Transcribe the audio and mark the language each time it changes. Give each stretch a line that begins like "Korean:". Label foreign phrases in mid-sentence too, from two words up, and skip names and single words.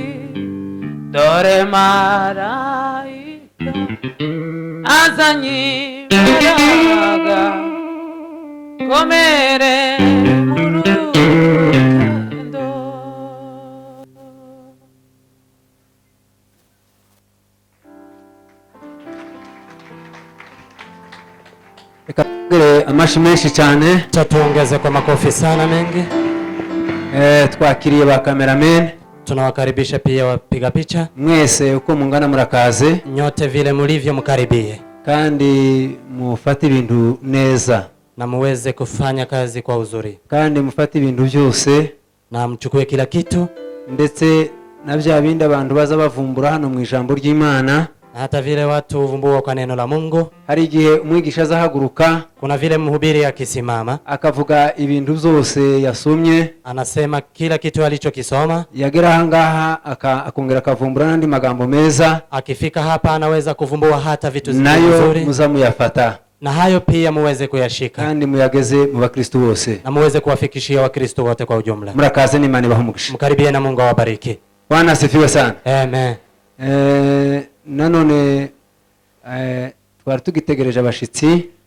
Kinyarwanda: Dore marayika azanye imbaraga, komere mu rugendo. Reka tugire amashi menshi cyane,
Swahili: tuongeze kwa makofi sana mengi.
Kinyarwanda: Twakiriye ba cameraman,
Swahili: Tunawakaribisha pia wapiga picha.
Kinyarwanda: Mwese uko mungana murakaze,
Swahili: Nyote vile mulivyo mkaribie,
Kinyarwanda: kandi mufate ibintu neza,
Swahili: na muweze kufanya kazi kwa uzuri,
Kinyarwanda: kandi mufate ibintu byose,
Swahili: na mchukue kila kitu,
Kinyarwanda: ndetse na bya bindi abantu baza bavumbura hano mu ijambo ry'Imana.
Swahili: na hata vile watu uvumbua kwa neno la Mungu.
Kinyarwanda: Hari igihe umwigisha azahaguruka,
Swahili: Kuna vile mhubiri akisimama
Kinyarwanda: akavuga ibintu byose yasomye,
Swahili: anasema kila kitu alichokisoma,
Kinyarwanda: yagera ahangaha akongera akavumbura n'andi magambo meza,
Swahili: akifika hapa anaweza kuvumbua hata vitu
Kinyarwanda: nayo
Swahili: nzuri,
Kinyarwanda: muzamuyafata,
Swahili: na hayo pia muweze kuyashika,
Kinyarwanda: kandi muyageze mu bakristo bose,
Swahili: na muweze kuwafikishia Wakristo wote kwa ujumla.
Kinyarwanda: murakaze n'Imana ibahumugisha.
Swahili: Mkaribie na Mungu awabariki. Bwana asifiwe sana. Amen.
Kinyarwanda: Nanone twari tugitegereje abashitsi